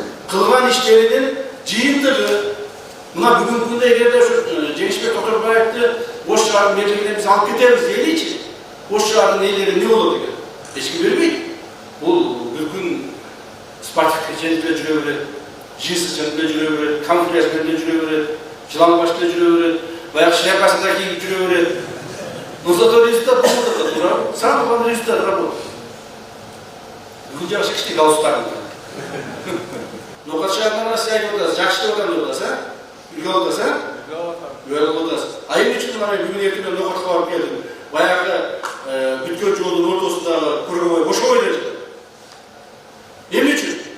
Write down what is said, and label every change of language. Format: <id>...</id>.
<ky>Кылган иштеринин жыйынтыгы. Мына бүгүнкү күндө эгерде ушу Жеңишбек Тоторбаевди Ош шаарынын мэрлигине биз алып кетебиз дейли, Ош шаарынын ээлери эмне болот экен? Эч ким билбейт. Бул бир күн спортивка жөнүндө жүрө берет, жинсы жөнүндө жүрө берет, камуфляж жөнүндө жүрө берет, жылаңбашта жүрө берет, баягы шляпасында кийип жүрө берет.</ky> <ru>Но зато результат</ru> <ky>болот да,</ky> <ru>сам главный результат работает.</ru> <ky>Бүгүн жакшы кичине галстуктарын. Ноокат шаарына сиз айтып атасыз, жакшы деп атам деп атасыз, а? Үлгү алып атасыз, а? Үлгү алып атасыз. А эмне үчүн мына бүгүн эртең Ноокатка барып келдим? Баягы бүткөн жолдун ортосундагы кургабой бошобой эле жатат. Эмне үчүн?</ky>